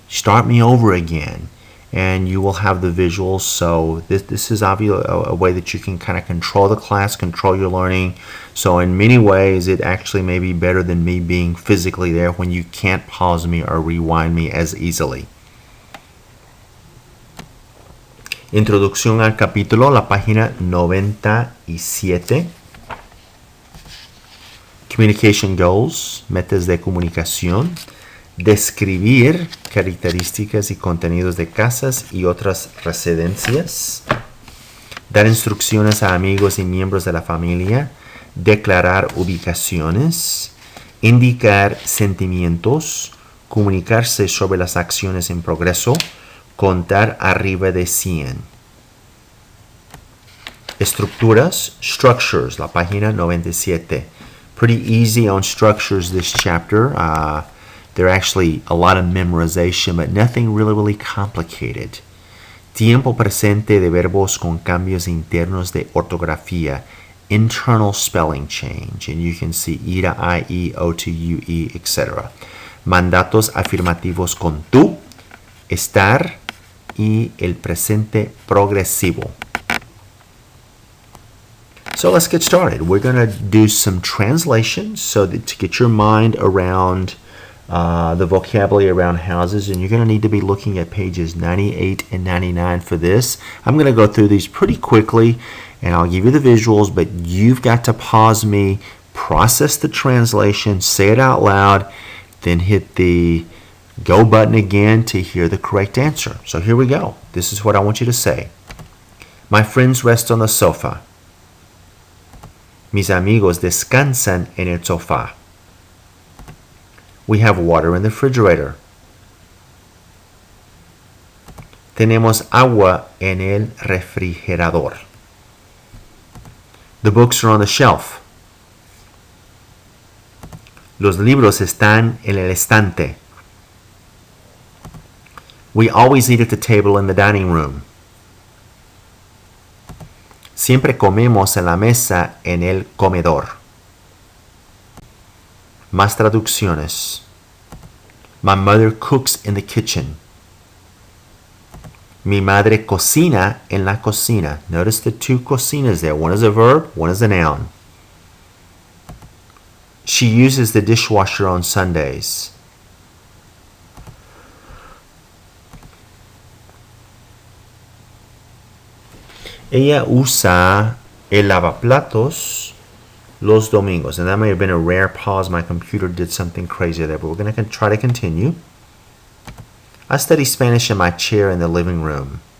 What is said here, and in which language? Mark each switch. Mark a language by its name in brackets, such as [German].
[English] Start me over again. And you will have the visuals. So this is obviously a way that you can kind of control the class, control your learning. So in many ways, it actually may be better than me being physically there when you can't pause me or rewind me as easily. [Spanish] Introducción al capítulo, la página 97. [English] Communication goals, [Spanish] metas de comunicación. Describir características y contenidos de casas y otras residencias. Dar instrucciones a amigos y miembros de la familia. Declarar ubicaciones. Indicar sentimientos. Comunicarse sobre las acciones en progreso. Contar arriba de 100. Estructuras, structures, la página 97. [English] Pretty easy on structures this chapter. They're actually a lot of memorization, but nothing really complicated. [Spanish] Tiempo presente de verbos con cambios internos de ortografía. [English] Internal spelling change. And you can see E to I, E, O to U, E, etc. [Spanish] Mandatos afirmativos con tú, estar y el presente progresivo. [English] So let's get started. We're going to do some translations so that to get your mind around the vocabulary around houses, and you're going to need to be looking at pages 98 and 99 for this. I'm going to go through these pretty quickly, and I'll give you the visuals, but you've got to pause me, process the translation, say it out loud, then hit the go button again to hear the correct answer. So here we go. This is what I want you to say. My friends rest on the sofa. [Spanish] Mis amigos descansan en el sofá. [English] We have water in the refrigerator. [Spanish] Tenemos agua en el refrigerador. [English] The books are on the shelf. [Spanish] Los libros están en el estante. [English] We always eat at the table in the dining room. [Spanish] Siempre comemos en la mesa en el comedor. Más traducciones. [English] My mother cooks in the kitchen. [Spanish] Mi madre cocina en la cocina. [English] Notice the two cocinas there. One is a verb, one is a noun. She uses the dishwasher on Sundays. Ella usa el lavaplatos los domingos. And that may have been a rare pause. My computer did something crazy there, but we're going to try to continue. I study Spanish in my chair in the living room.